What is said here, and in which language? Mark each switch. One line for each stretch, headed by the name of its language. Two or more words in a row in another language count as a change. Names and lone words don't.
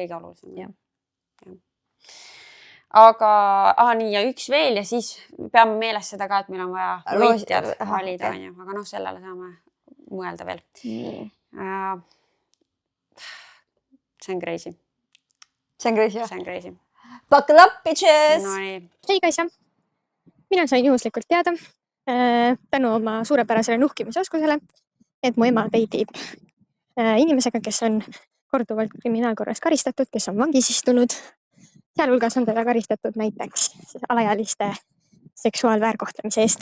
Estonian: See ongi kõige olulisem. aga nii ja üks veel ja siis peame meeles seda ka, et meil on vaja võitjad valida, onju, aga noh, sellele saame mõelda veel. See on crazy. See on crazy, jah? See on crazy.
English: Buckle up, bitches!
Estonian: No nii. Hei Kaisa, mina sain juhuslikult teada tänu oma suurepärasele nuhkimisoskusele, et mu ema date'ib inimesega, kes on korduvalt kriminaalkorras karistatud, kes on vangis istunud. Sealhulgas on teda karistatud näiteks alaealiste seksuaalväärkohtlemise eest.